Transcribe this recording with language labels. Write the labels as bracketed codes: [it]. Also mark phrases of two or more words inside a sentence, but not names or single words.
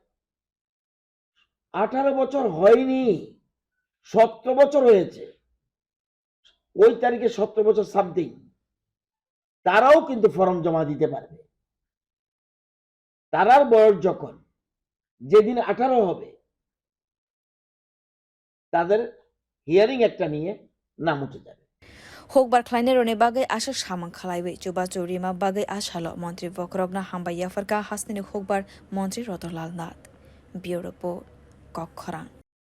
[bn] 18 বছর হয়নি, 17 বছর হয়েছে, ওই তারিখে 17 বছর সামথিং, তারাও কিন্তু ফর্ম জমা দিতে পারবে। তারার বয়স যখন যেদিন 18 হবে, তাদের হিয়ারিং একটা নিয়ে নাম উঠে যাবে। [trp] hukbar khwlainai rone bagai asa samang khalaiwi chuba churima bagai asalo Montri bokhorokno hambai yaphar ka hasteni hukbar Montri Ratan Lal Nath. Bureau report, kokrog.